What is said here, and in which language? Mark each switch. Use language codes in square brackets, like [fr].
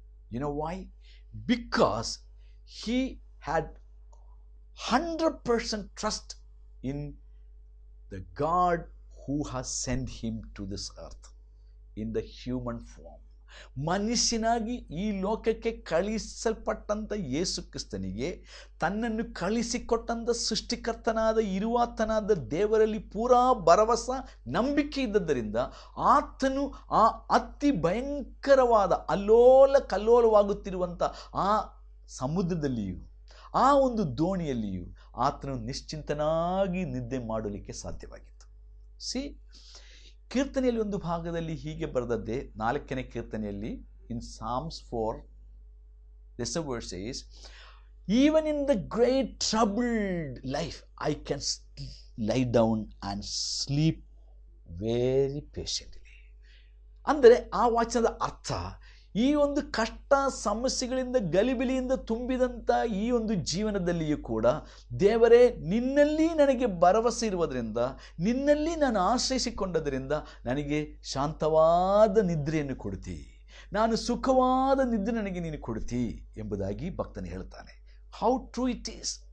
[en] You know why? Because he had 100% trust in the God who has sent him to this earth in the human form. [kn] ಮನುಷ್ಯನಾಗಿ ಈ ಲೋಕಕ್ಕೆ ಕಳಿಸಲ್ಪಟ್ಟಂಥ ಯೇಸು ಕ್ರಿಸ್ತನಿಗೆ ತನ್ನನ್ನು ಕಳಿಸಿಕೊಟ್ಟಂಥ ಸೃಷ್ಟಿಕರ್ತನಾದ ಇರುವಾತನಾದ ದೇವರಲ್ಲಿ ಪೂರಾ ಭರವಸೆ, ನಂಬಿಕೆ ಇದ್ದದ್ದರಿಂದ ಆತನು ಆ ಅತಿ ಭಯಂಕರವಾದ ಕಲ್ಲೋಲವಾಗುತ್ತಿರುವಂಥ ಆ ಸಮುದ್ರದಲ್ಲಿಯೂ ಆ ಒಂದು ದೋಣಿಯಲ್ಲಿಯೂ ಆತನು ನಿಶ್ಚಿಂತನಾಗಿ ನಿದ್ದೆ ಮಾಡಲಿಕ್ಕೆ ಸಾಧ್ಯವಾಗಿತ್ತು. ಕೀರ್ತನೆಯಲ್ಲಿ ಒಂದು ಭಾಗದಲ್ಲಿ ಹೀಗೆ ಬರೆದದ್ದೇ, 4ನೇ ಕೀರ್ತನೆಯಲ್ಲಿ [en] In Psalms 4, this verse says, even in the great troubled life I can lie down and sleep very patiently. [kn] ಅಂದರೆ ಆ ವಾಚನದ ಅರ್ಥ, ಈ ಒಂದು ಕಷ್ಟ ಸಮಸ್ಯೆಗಳಿಂದ ಗಲಿಬಿಲಿಯಿಂದ ತುಂಬಿದಂಥ ಈ ಒಂದು ಜೀವನದಲ್ಲಿಯೂ ಕೂಡ ದೇವರೇ, ನಿನ್ನಲ್ಲಿ ನನಗೆ ಭರವಸೆ ಇರುವುದರಿಂದ, ನಿನ್ನಲ್ಲಿ ನಾನು ಆಶ್ರಯಿಸಿಕೊಂಡದರಿಂದ ನನಗೆ ಶಾಂತವಾದ ನಿದ್ರೆಯನ್ನು ಕೊಡ್ತಿ, ನಾನು ಸುಖವಾದ ನಿದ್ರೆ ನನಗೆ ನೀನು ಕೊಡ್ತಿ ಎಂಬುದಾಗಿ ಭಕ್ತನು ಹೇಳ್ತಾನೆ. [en] How true it is.